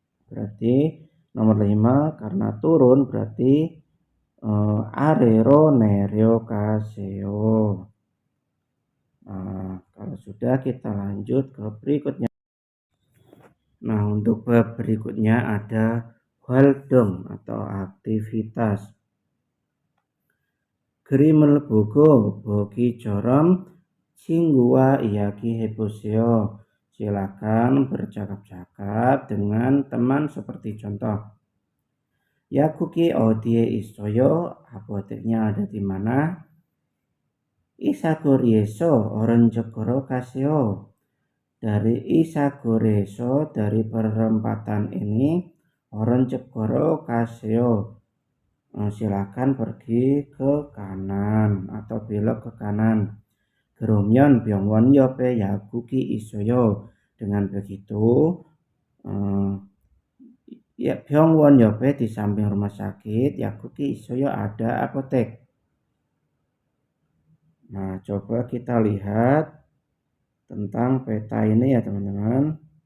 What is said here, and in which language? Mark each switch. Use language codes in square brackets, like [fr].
[id] berarti nomor 5 karena turun berarti [ko] 아래로 내려가세요. [id] Nah, kalau sudah kita lanjut ke berikutnya. Nah, untuk bab berikutnya ada [ko] 활동 [id] atau aktivitas. [ko] 그림을 보고 보기처럼 친구와 이야기해보세요. [id] Silakan bercakap-cakap dengan teman seperti contoh. [ko] 약국이 어디에 있어요? [id] apoteknya ada di mana? [ko] 이사거리에서 오른쪽으로 가세요. [id] Dari [ko] 이사거리에서 [id] dari perempatan ini [ko] 오른쪽으로 가세요. [id] silakan pergi ke kanan atau belok ke kanan. [ko] 그러면 병원 옆에 약국이 있어요. [id] Dengan begitu [ko] 병원 옆에 [id] di samping rumah sakit [ko] 약국이 있어요 [id] ada apotek. Nah, coba kita lihat tentang peta ini ya teman-teman.